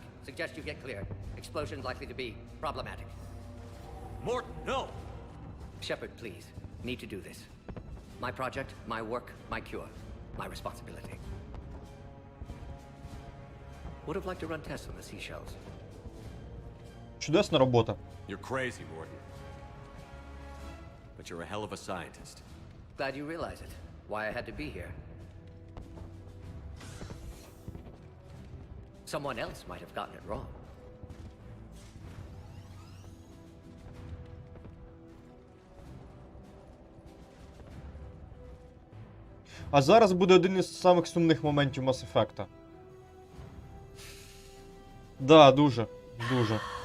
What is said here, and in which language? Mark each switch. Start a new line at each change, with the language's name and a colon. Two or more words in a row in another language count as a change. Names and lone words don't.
English: Suggest you get clear. Explosion likely to be problematic. Morton, no! Shepard, please. Need to do this. My project, my work, my cure. My responsibility. Would have liked to run tests on the seashells.
Ukrainian: Чудесна робота.
English: You're crazy, Morton. But you're a hell of a scientist. Glad you realize it. Why I had to be here. Someone else might have gotten it wrong.
Ukrainian: А зараз буде один із самих сумних моментів Mass Effect'а. Да, дуже. Дуже.